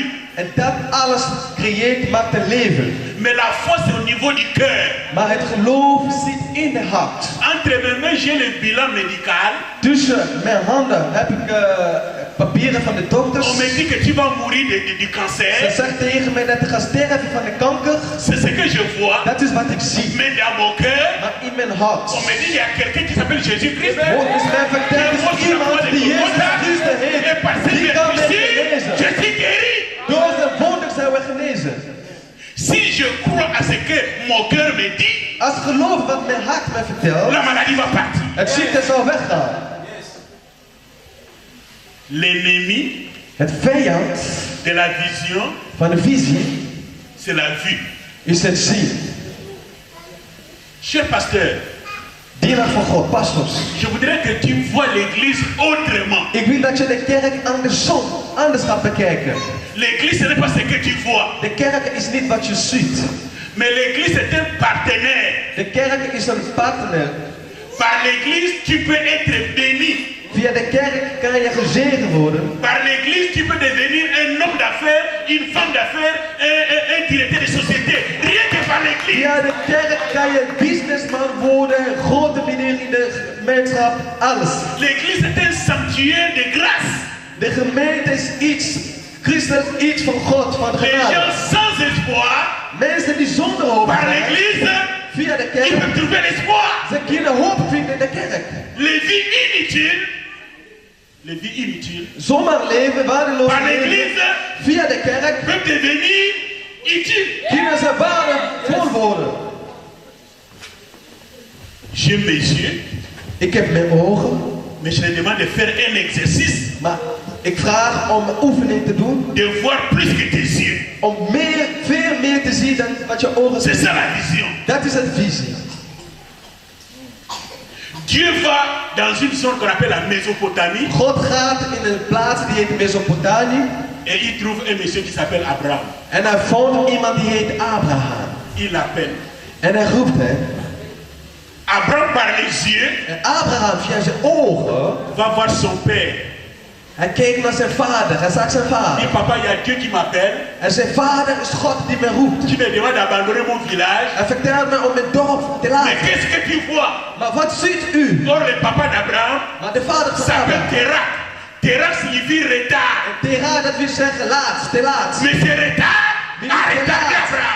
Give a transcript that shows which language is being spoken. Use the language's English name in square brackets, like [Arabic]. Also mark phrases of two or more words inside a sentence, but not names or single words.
[Dutch] En dat alles creëert, maakt een leven. [French] Mais la foi, c'est au niveau du cœur. [Dutch] Maar het geloof zit in de hart. [French] Entre mes mains, j'ai le bilan médical. [Dutch] Tussen mijn handen heb ik papieren van de dokters. [French] On me dit que tu vas mourir du [Dutch] Ze [French] cancer. [Dutch] zegt tegen mij dat ik ga sterven van de kanker. [French] C'est ce que je vois. [Dutch] Dat is wat ik zie. [French] Mais dans mon cœur, [Dutch] Maar in mijn hart. [French] on me dit qu'il y a quelqu'un qui s'appelle Jésus-Christ. [Dutch] Wordt is mij verteld, er is iemand die Jezus Christus [French] Et [Dutch] heeft. [French] par ses [Dutch] Die kan mij [French] vertus, [Dutch] genezen. [French] je suis guéri. [Dutch] Door zijn wonder zijn we genezen. [French] Si je crois à ce que mon cœur me dit, [Dutch] Als ik geloof wat mijn hart mij vertelt, [French] la maladie va partir. [Dutch] het ziekte zal weggaan. [French] L'ennemi [Dutch] Het vijand [French] de la vision, [Dutch] van de visie [French] c'est la vue. [Dutch] is het zien. [French] Cher pasteur, [Dutch] Dienaar van God, pastors. [French] je voudrais que tu vois l'église autrement. [Dutch] Ik wil dat je de kerk anders gaat bekijken. [French] L'église, ce n'est pas ce que tu vois. [Dutch] De kerk is niet wat je ziet. [French] Mais l'église, c'est un partenaire. [Dutch] De kerk is een partner. [French] Par l'église, tu peux être béni. [Dutch] Via de kerk kan je gezegend worden. [French] Par l'église, tu peux devenir un homme d'affaires, une femme d'affaires, un directeur de société. Rien que par l'église. [Dutch] Via de kerk kan je businessman worden, grote meneer in de gemeenschap, alles. [French] L'église est un sanctuaire de grâce. [Dutch] De gemeente is iets, Christus iets van God, van [French] Les gens [Dutch] genade. [French] sans espoir, [Dutch] Mensen die zonder hoop [French] par [Dutch] zijn, [French] l'église, [Dutch] via de [French] ils [Dutch] kerk, [French] peuvent trouver l'espoir. [Dutch] ze kunnen hoop vinden in de kerk. [French] Les vies inutiles, les vies inutiles, [Dutch] zomaar leven, waardeloos [French] par [Dutch] leven, [French] l'église, [Dutch] via de kerk, [French] peuvent devenir utiles. [Dutch] kunnen ze waardevol worden. [French] J'ai mes yeux, [Dutch] Ik heb mijn ogen, [French] mais je demande de faire un exercice, [Dutch] maar ik vraag om een oefening te doen, [French] de voir plus que tes yeux. [Dutch] om veel meer te zien dan wat je ogen [French] C'est [Dutch] zien. [French] ça la vision. [Dutch] Dat is het visie. [French] Dieu va dans une zone qu'on appelle la Mésopotamie [Dutch] God gaat in een plaats die heet Mesopotamie [French] et il trouve un monsieur qui s'appelle Abraham. [Dutch] en hij vond iemand die heet Abraham. [French] Il l'appelle. [Dutch] En hij roept hem. [French] Abraham par les yeux [Dutch] En Abraham via zijn ogen, [French] va voir son père. [Dutch] hij keek naar zijn vader, hij zag zijn [French] Il dit [Dutch] vader. [French] papa, il y a Dieu qui m'appelle, [Dutch] En zijn vader is God die me roept. [French] qui me demande d'abandonner mon village. [Dutch] Hij vertelt me om mijn dorp te [French] Mais [Dutch] laten. [French] qu'est-ce que tu vois? [Dutch] Maar wat ziet u? [French] Or le papa d'Abraham [Dutch] Maar de vader van [French] s'appelle [Dutch] Abraham. [French] Terak. Terak signifie retard. [Dutch] Tera, dat wil zeggen laatst, te laat. [French] Mais c'est retard a retardé Abraham.